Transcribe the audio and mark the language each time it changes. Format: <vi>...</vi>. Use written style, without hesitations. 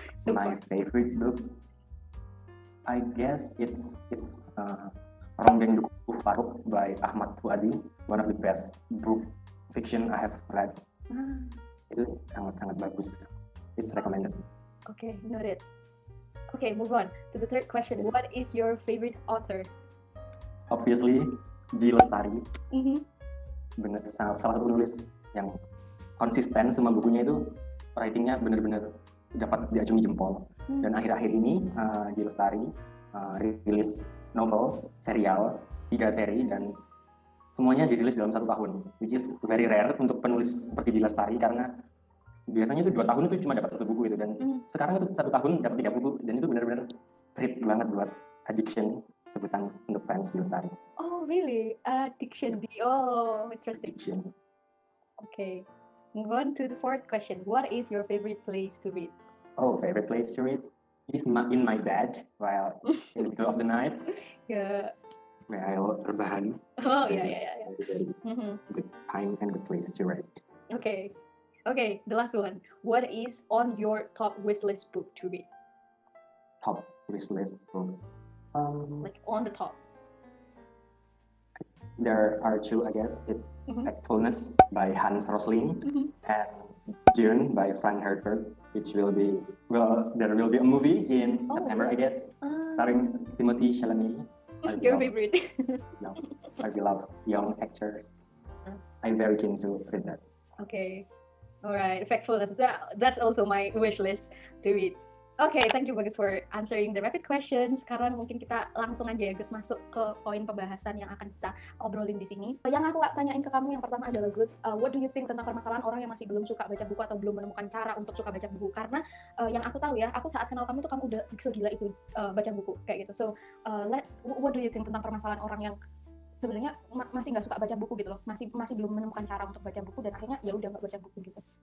<en>My favorite book, I guess it's Ronggeng Dukuh Paruk by Ahmad Fuadi. One of the best book fiction I have read.</en> <id>Itu sangat bagus.</id> <en>It's recommended. Okay, noted. Okay, move on to the third question. What is your favorite author? Obviously, G. Lestari.</en> <id>Bener, salah satu penulis yang konsisten, semua bukunya itu writingnya benar-benar dapat diacungi jempol. Dan akhir-akhir ini G. Lestari rilis novel, serial, 3 seri, dan semuanya dirilis dalam 1 tahun,</id> <en>which is very rare</en> <id>untuk penulis seperti G. Lestari, karena biasanya itu 2 tahun itu cuma dapat 1 buku itu, dan sekarang itu 1 tahun dapat 3 buku, dan itu benar-benar treat banget buat addiction, sebutan untuk fans G. Lestari.</id> <en>Oh really? Addiction. Oh, interesting. Addiction. Okay, move on to the fourth question. What is your favorite place to read? Oh, favorite place to read is in my bed while in the middle of the night. Yeah. Where I'll rebahan. Oh yeah. Good time and good place to read. Okay, the last one. What is on your top wishlist book to read? Top wishlist book. Like on the top. There are 2, I guess. Factfulness by Hans Rosling and Dune by Frank Herbert, which there will be a movie in September, I guess, starring Timothée Chalamet. Your favorite? No, I love young actors. I'm very keen to read that. Okay, alright, Factfulness. That's also my wish list to read. Okay, thank you Bagus for answering the rapid questions.</en> <id>Sekarang mungkin kita langsung aja ya Gus masuk ke poin pembahasan yang akan kita obrolin di sini. Yang aku tanyain ke kamu yang pertama adalah Gus,</id> <en>what do you think</en> <id>tentang permasalahan orang yang masih belum suka baca buku atau belum menemukan cara untuk suka baca buku? Karena yang aku tahu ya, aku saat kenal kamu tuh kamu udah segila itu baca buku kayak gitu.</id> <en>So, what do you think</en> <id>tentang permasalahan orang yang sebenarnya masih nggak suka baca buku gitu loh, masih belum menemukan cara untuk baca buku dan akhirnya ya udah nggak baca buku gitu.</id>